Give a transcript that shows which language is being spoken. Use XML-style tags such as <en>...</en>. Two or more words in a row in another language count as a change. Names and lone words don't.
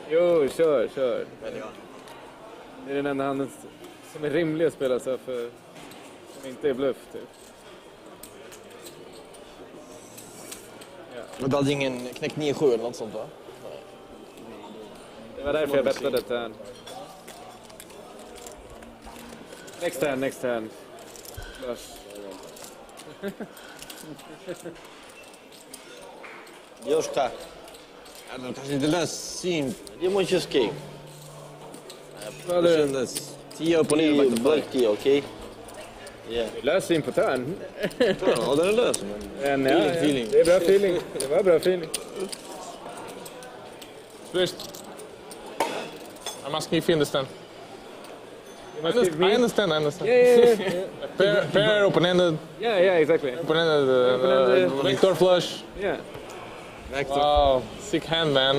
<sv>Det är den enda handen som är rimlig att spela så för som inte är bluff typ. Men du hade ingen knäckt 9-7 eller något sånt va? Det var därför jag bettade turn.</sv> <en>Next turn. Flush.</en> <ru>Девушка,</ru> <sv>Eller kanske inte lös syn.</sv> <ru>где мой чизкейк?</ru> <sv>Det kändes 10 upp och ner.</sv> <en>Black tea, okej? Yeah.</en> <sv>Lös syn på turn. Ja, den är lös. Men Feeling. Det är bra feeling. Det var bra feeling.</sv> <en>First, I'm asking if you understand. You must give me- I understand. Yeah. Pair, open-ended. Yeah, exactly. Open-ended, backdoor flush. Yeah. Wow, sick hand, man.</en>